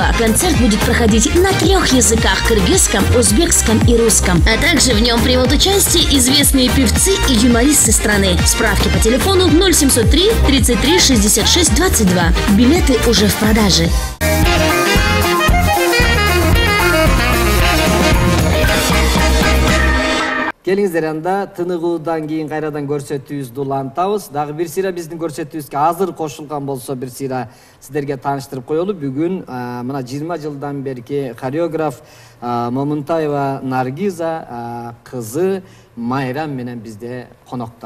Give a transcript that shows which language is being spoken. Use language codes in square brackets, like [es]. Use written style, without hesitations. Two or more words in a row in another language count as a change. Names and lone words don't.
[ru] Концерт будет проходить на 3 языках – кыргызском, узбекском и русском. А также в нем примут участие известные певцы и юмористы страны. Справки по телефону 0703 33 66 22. Билеты уже в продаже. [ky] Келиңиздер, анда тыныгуудан кийин кайрадан көрсөтүүбүздү улантабыз. Дагы бир сыйра биздин көрсөтүүбүзгө азыр кошулган болсо бир сыйра сиздерге тааныштырып коелу. Бүгүн мына 20 жылдан берки хореограф Момунтаева Наргиза кызы Майрам менен бизде конокто.